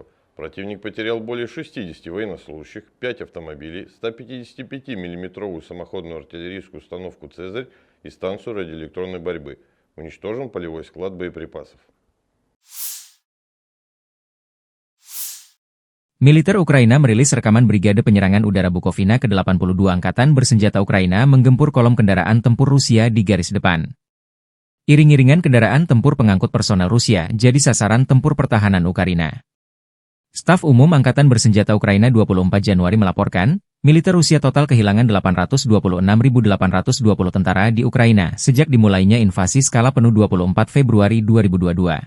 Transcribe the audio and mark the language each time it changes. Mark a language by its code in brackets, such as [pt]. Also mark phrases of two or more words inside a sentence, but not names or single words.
[ru] Противник потерял более 60 военнослужащих, 5 автомобилей, 155 миллиметровую самоходную артиллерийскую установку «Цезарь» и станцию радиоэлектронной борьбы. Уничтожен полевой склад боеприпасов. [id] Militer Ukraina merilis rekaman Brigade Penyerangan Udara Bukovina ke-82 Angkatan Bersenjata Ukraina menggempur kolom kendaraan tempur Rusia di garis depan. Iring-iringan kendaraan tempur pengangkut personel Rusia jadi sasaran tempur pertahanan Ukraina. Staf Umum Angkatan Bersenjata Ukraina 24 Januari melaporkan, militer Rusia total kehilangan 826.820 tentara di Ukraina sejak dimulainya invasi skala penuh 24 Februari 2022.